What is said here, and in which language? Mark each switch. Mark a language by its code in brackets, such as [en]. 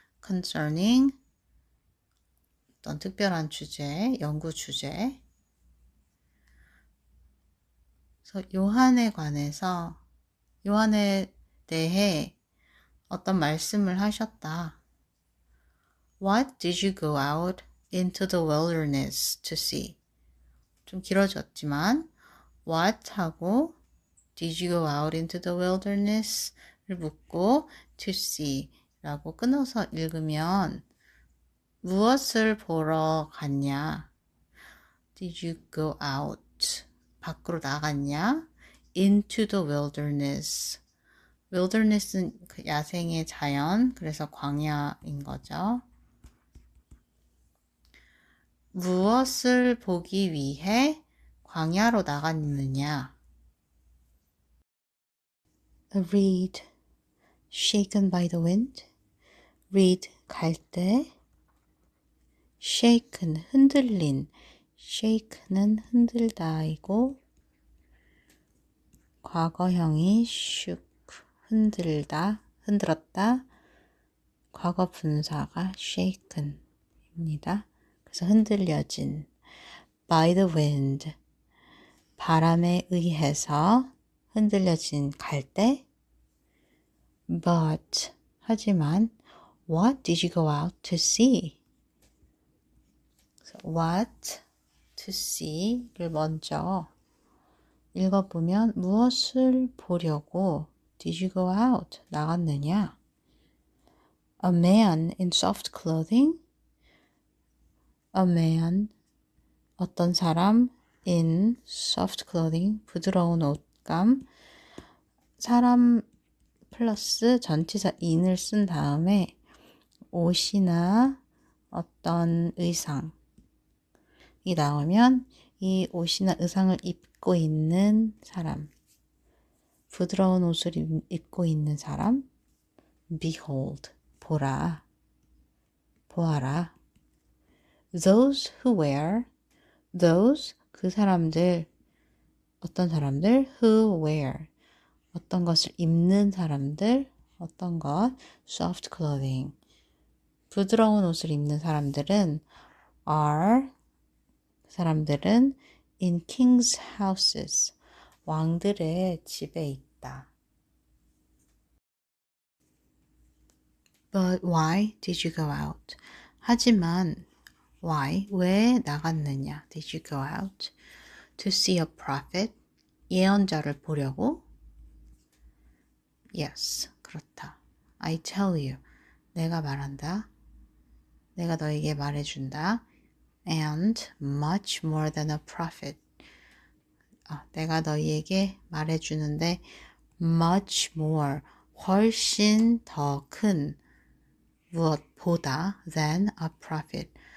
[ko] concerning 어떤 특별한 주제, 연구 주제. 그래서 요한에 관해서 요한에 대해 어떤 말씀을 하셨다. [en] What did you go out into the wilderness to see? [ko] 좀 길어졌지만 what 하고 [en] did you go out into the wilderness [ko] 를 묻고 [en] to see [ko] 라고 끊어서 읽으면 무엇을 보러 갔냐? [en] Did you go out? [ko] 밖으로 나갔냐? [en] Into the wilderness. [ko] wilderness는 그 야생의 자연, 그래서 광야인 거죠. 무엇을 보기 위해 광야로 나갔느냐? [en] A reed shaken by the wind. [ko] reed 갈대. shaken 흔들린. shake는 흔들다이고 과거형이 shook 흔들다, 흔들었다. 과거 분사가 shaken입니다. 그래서 흔들려진 [en] by the wind [ko] 바람에 의해서 흔들려진 갈대. [en] But [ko] 하지만 [en] what did you go out to see? So, what to see를 먼저 읽어보면 [ko] 무엇을 보려고 [en] did you go out [ko] 나갔느냐? [en] A man in soft clothing. A man [ko] 어떤 사람 [en] in soft clothing [ko] 부드러운 옷감. 사람 플러스 전치사 in을 쓴 다음에 옷이나 어떤 의상이 나오면 이 옷이나 의상을 입고 있는 사람, 부드러운 옷을 입고 있는 사람, [en] behold, [ko] 보라, 보아라. [en] Those who wear, [ko] those, 그 사람들, 어떤 사람들, [en] who wear, [ko] 어떤 것을 입는 사람들, 어떤 것, [en] soft clothing, [ko] 부드러운 옷을 입는 사람들은 are, 사람들은 [en] in king's houses, [ko] 왕들의 집에 있다. [en] But why did you go out? [ko] 하지만 why, 왜 나갔느냐? [en] Did you go out? To see a prophet, [ko] 예언자를 보려고? [en] Yes, [ko] 그렇다. [en] I tell you, [ko] 내가 말한다. 내가 너에게 말해준다. [en] And much more than a prophet. [ko] 내가 너희에게 말해주는데 [en] much more, [ko] 훨씬 더 큰 무엇보다 [en] than a prophet.